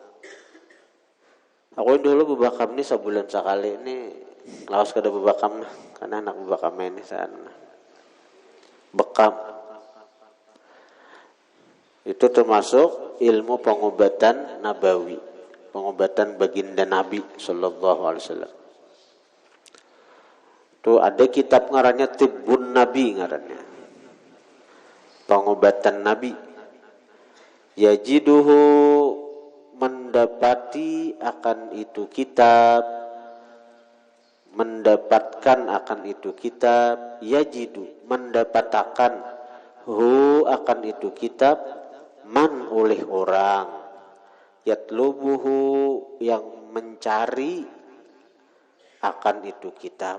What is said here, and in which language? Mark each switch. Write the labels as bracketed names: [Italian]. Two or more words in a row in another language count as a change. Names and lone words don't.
[Banjar] Aku dulu bebakam ini sebulan sekali ini laos kada bebakam karena anak bebakam ini sana. Bekam itu termasuk ilmu pengobatan nabawi, pengobatan baginda Nabi [Arabic] sallallahu alaihi wasallam. [Banjar] Tuh ada kitab ngarannya Tibbun Nabi ngarannya. Pengobatan Nabi. Yajiduhu mendapati akan itu kitab, mendapatkan akan itu kitab, yajidu mendapatkan akan itu kitab man oleh orang yatlubuhu yang mencari akan itu kitab.